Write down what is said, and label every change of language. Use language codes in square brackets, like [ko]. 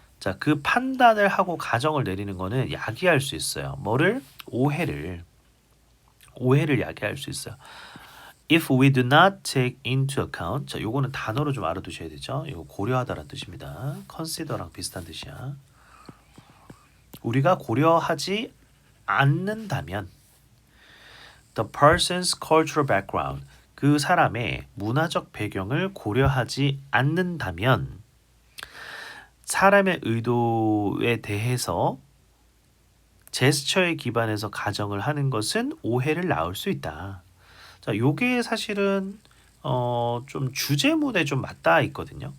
[ko] 자, 그 판단을 하고 가정을 내리는 거는 야기할 수 있어요. 뭐를? 오해를 야기할 수 있어요. [en] If we do not take into account. [ko] 자, 요거는 단어로 좀 알아두셔야 되죠. 이거 고려하다라는 뜻입니다. consider랑 비슷한 뜻이야. 우리가 고려하지 않는다면 [en] the person's cultural background. [ko] 그 사람의 문화적 배경을 고려하지 않는다면 사람의 의도에 대해서 제스처에 기반해서 가정을 하는 것은 오해를 낳을 수 있다. 자, 요게 사실은 좀 주제문에 좀 맞닿아 있거든요.